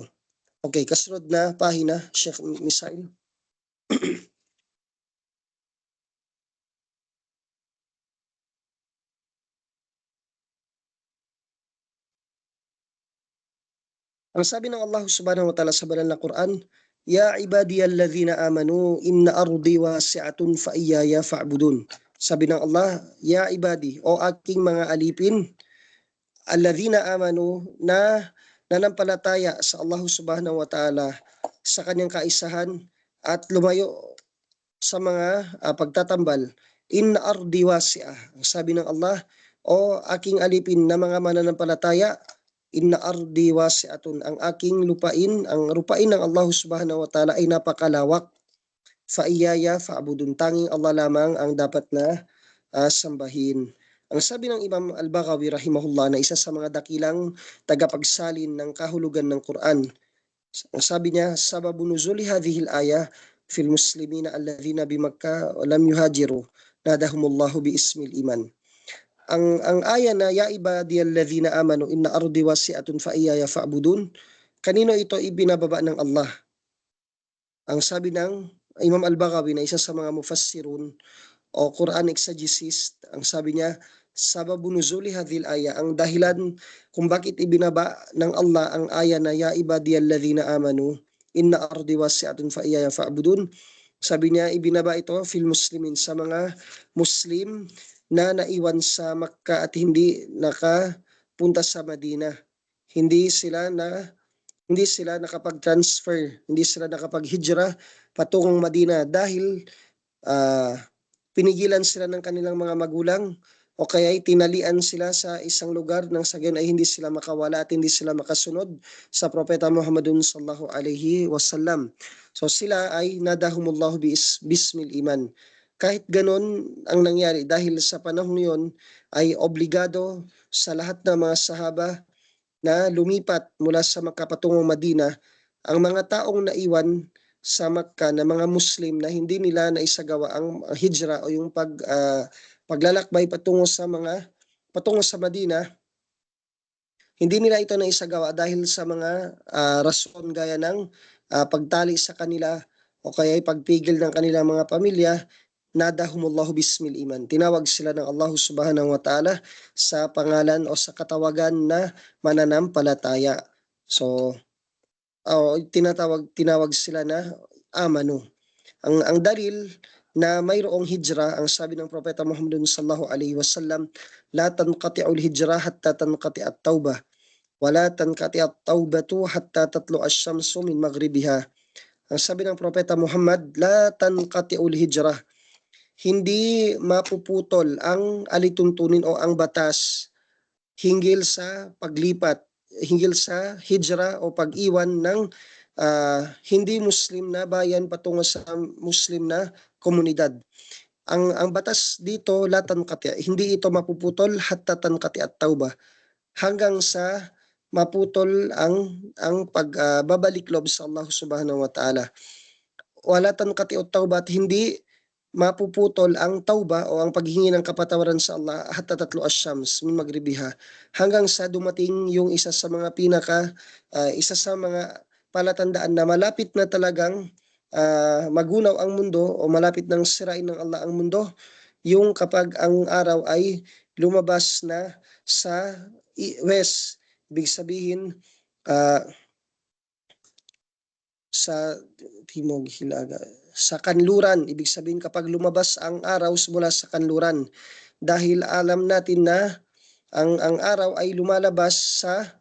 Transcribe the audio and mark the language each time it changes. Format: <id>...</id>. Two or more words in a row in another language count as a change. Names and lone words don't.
<tl>Okay, kasunod na pahina, Sheikh Misail. Ang sabi ng Allah</tl> <ar>سبحانه وتعالى</ar> <tl>sa banal na Quran,</tl> <ar>يا عبادي الذين آمنوا إن أرضي واسعة فإياي فاعبدون.</ar> <tl>Sabi ng Allah,</tl> <ar>يا عبادي,</ar> <tl>o aking mga alipin,</tl> <ar>الذين آمنوا,</ar> <tl>na nanampalataya sa Allah</tl> <ar>سبحانه وتعالى,</ar> <tl>sa kanyang kaisahan at lumayo sa mga pagtatambal.</tl> <ar>إن أرضي واسعة.</ar> <tl>Ang sabi ng Allah, o aking alipin na mga mananampalataya,</tl> <ar>إن أرضي واسعة,</ar> <tl>ang aking lupain, ang lupain ng Allah</tl> <ar>سبحانه وتعالى</ar> <tl>ay napakalawak.</tl> <ar>فإياي فاعبدون,</ar> <tl>tanging Allah lamang ang dapat na sambahin. Ang sabi ng Imam Al-Baghawi rahimahullah, na isa sa mga dakilang tagapagsalin ng kahulugan ng Quran, ang sabi niya,</tl> <ar>سبب نزول هذه الآية في المسلمين الذين بمكة ولم يهاجروا ناداهم الله باسم الإيمان.</ar> <tl>Ang aya na</tl> <ar>يا عبادي الذين آمنوا إن أرضي واسعة فإياي فاعبدون,</ar> <tl>kanino ito ibinababa ng Allah? Ang sabi ng Imam Al-Baghawi, na isa sa mga mufassirun o Quran exegesis, ang sabi niya,</tl> <ar>سبب نزول هذه الآية,</ar> <tl>ang dahilan kung bakit ibinaba ng Allah ang aya na</tl> <ar>يا عبادي الذين آمنوا إن أرضي واسعة فإياي فاعبدون,</ar> <tl>sabi niya ibinaba ito</tl> <ar>في المسلمين,</ar> <tl>sa mga Muslim na naiwan sa Makkah at hindi nakapunta sa Madina. Hindi sila nakapag-transfer, hindi sila nakapag-hijrah patungong Madina dahil pinigilan sila ng kanilang mga magulang o kaya ay tinalian sila sa isang lugar nang sa gayon ay hindi sila makawala at hindi sila makasunod sa Propeta Muhammadun</tl> <ar>صلى الله عليه وسلم.</ar> <tl>So sila ay</tl> <ar>ناداهم الله باسم الإيمان.</ar> <tl>Kahit ganon ang nangyari dahil sa panahon yon ay obligado sa lahat ng mga sahaba na lumipat mula sa Makkah patungong Madina ang mga taong naiwan sa Makkah na mga Muslim na hindi nila naisagawa ang hijra o yung paglalakbay patungo sa Madina, hindi nila ito naisagawa dahil sa mga rason gaya ng pagtali sa kanila o kaya pagpigil ng kanilang mga pamilya.</tl> <ar>ناداهم الله باسم الإيمان.</ar> <tl>Tinawag sila ng Allah</tl> <ar>سبحانه وتعالى</ar> <tl>sa pangalan o sa katawagan na mananampalataya. So, tinawag sila na amanu. Ang dalil na mayroong hijra, ang sabi ng Propeta Muhammad</tl> <ar>صلى الله عليه وسلم, لا تنقطع الهجرة حتى تنقطع التوبة ولا تنقطع التوبة حتى تطلع الشمس من مغربها.</ar> <tl>Ang sabi ng Propeta Muhammad,</tl> <ar>لا تنقطع الهجرة,</ar> <tl>hindi mapuputol ang alituntunin o ang batas hinggil sa paglipat, hinggil sa hijra o pag-iwan ng hindi Muslim na bayan patungo sa Muslim na komunidad. Ang batas dito,</tl> <ar>لا تنقطع,</ar> <tl>hindi ito mapuputol</tl> <ar>حتى تنقطع التوبة,</ar> <tl>hanggang sa maputol ang pagbabalik loob sa Allah</tl> <ar>سبحانه وتعالى. ولا تنقطع التوبة,</ar> <tl>at hindi mapuputol ang tauba o ang paghingi ng kapatawaran sa Allah</tl> <ar>حتى تطلع الشمس من مغربها,</ar> <tl>hanggang sa dumating yung isa sa mga palatandaan na malapit na talagang magunaw ang mundo o malapit nang sirain ng Allah ang mundo, yung kapag ang araw ay lumabas na sa west, ibig sabihin sa timog hilaga, sa kanluran, ibig sabihin kapag lumabas ang araw mula sa kanluran, dahil alam natin na ang araw ay lumalabas sa</tl>